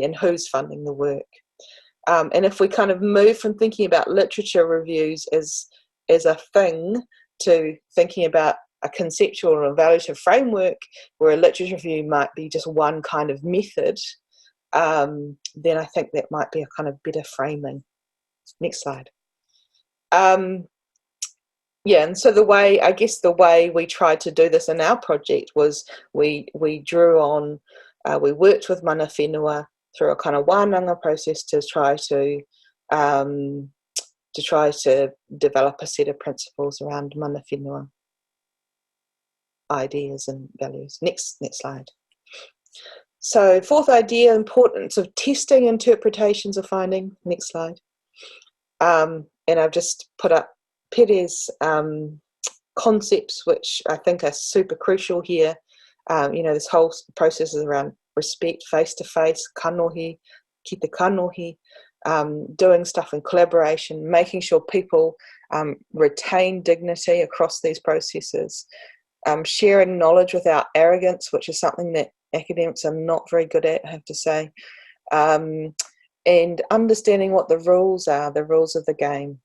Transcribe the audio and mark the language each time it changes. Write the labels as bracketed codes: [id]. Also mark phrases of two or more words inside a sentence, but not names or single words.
[en] And who's funding the work? And if we kind of move from thinking about literature reviews as a thing to thinking about a conceptual or evaluative framework where a literature review might be just one kind of method, then I think that might be a kind of better framing. Next slide. Yeah, and so the way we tried to do this in our project was we drew on, we worked with [mi] mana whenua [en] through a kind of wānanga process to try to develop a set of principles around [mi] mana whenua [en] ideas and values. Next slide. So 4th idea, importance of testing interpretations of finding. Next slide. And I've just put up Pere's concepts, which I think are super crucial here. This whole process is around respect, face-to-face, [mi] kanohi, ki te kanohi, [en] doing stuff in collaboration, making sure people retain dignity across these processes, sharing knowledge without arrogance, which is something that academics are not very good at, I have to say, and understanding what the rules are, the rules of the game.